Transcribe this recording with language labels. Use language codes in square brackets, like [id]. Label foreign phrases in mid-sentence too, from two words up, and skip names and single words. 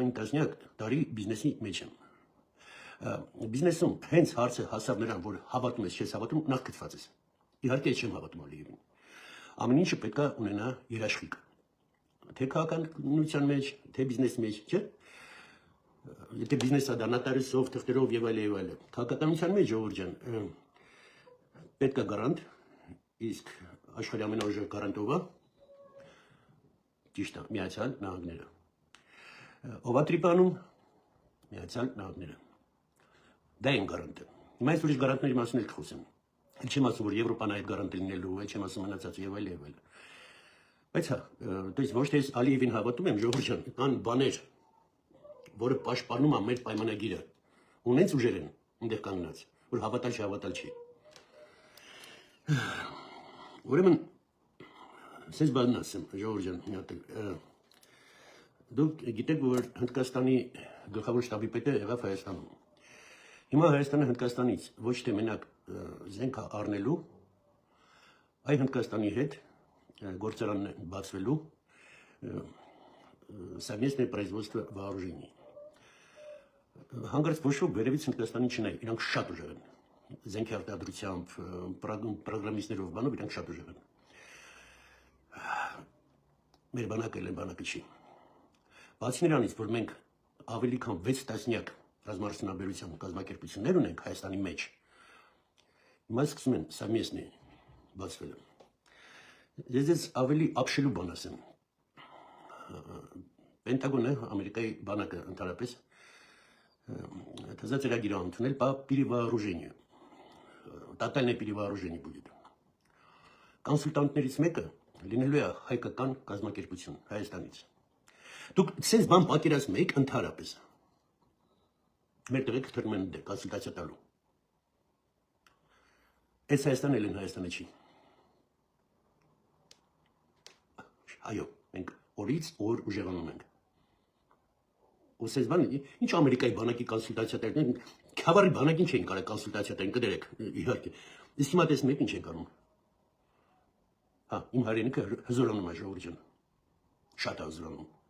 [hy] քանի տասնյակ տարի բիզնեսի մեջ եմ։ Բիզնեսում հենց հարցը հասավ նրան, որ հավատում ես, չես հավատում, նախ գտված ես։ Իհարկե ես չեմ հավատում Ալիևին։ Ամեն ինչը պետք է ունենա երաշխիք։ Թե քաղաքականության մեջ, թե բիզնեսի մեջ, չէ՞։ Եթե բիզնեսը դա նոտարիուսով, թղթերով եւ այլն։ Քաղաքականության մեջ Ժողովուրդ ջան, պետք է գարանտ, իսկ աշխարհի ամենաուժեղ գարանտովը ճիշտ է, Միացյալ Նահանգները։ Ով է տրիպանում, Միացյալ Նահանգները։ Դա են գարանտը։ Հիմա այս ուրիշ գարանտների մասին էլ կխոսեմ։ Էլ չեմ ասում, որ Եվրոպան այդ գարանտ լինելու, էլ չեմ ասում մնացած եւ այլ եւ այլ։ Բայց հա, [ru] то есть [hy] ոչ թե ես Ալիևին հավատում եմ, ժողովուրդ ջան, կան բաներ, որը պաշտպանում է մեր պայմանագիրը։ Ունենց ուժեր են այնտեղ կանգնած, որ հավատալ չի։ Ուրեմն Սենց բանն ասեմ, ժողովուրդ ջան, մի հատ դուք գիտեք, որ Հնդկաստանի գլխավոր շտաբի պետը եղավ Հայաստանում։ Հիմա Հայաստանը Հնդկաստանից ոչ թե մենակ զենք առնելու, այլ Հնդկաստանի հետ գործարանն բացվելու [ru] совместное производство вооружений։ [hy] Հանգարց ոչ ոք վերևից Հնդկաստանին չնայ, իրանք շատ ուժեղ են։ Զենքի արտադրությամբ, պրոգրամիստներով բանով իրանք շատ ուժեղ են։ Մեր բանակը էլ բանակը չի։ Բացի նրանից, որ մենք ավելի քան 6 տասնյակ ռազմարդյունաբերության կազմակերպություններ ունենք Հայաստանի մեջ, հիմա սկսում են совместный բացվել։ Ես ավելի ապշելու բան ասեմ։ Պենտագոնը, Ամերիկայի բանակը ընդհանրապես ծրագիր ընդունել [ru] по перевооружению։ Тотальное перевооружение будет։ [hy] Կոնսուլտանտներից մեկը լինելու է հայկական կազմակերպություն Հայաստանից։ Դուք sense բան պատկերացնում եք ընդհանրապես։ Մեր տղեկ թռնում են դե կոնսուլտացիա տալու։ Այս Հայաստանն էլ Հայաստանը չի։ Այո, մենք օրից օր ուժեղանում ենք։ Ու sense բան, ինչ Ամերիկայի բանակի կոնսուլտացիա տալու, քավարի բանակին չէին կարող կոնսուլտացիա տալ, կդերեք, իհարկե։ Իսկ հիմա տեսնում եք ինչ են կանում։ Հա, իմ հայրենիքը հզորանում է ժողովուրդ ջան։ Շատ է հզորանում։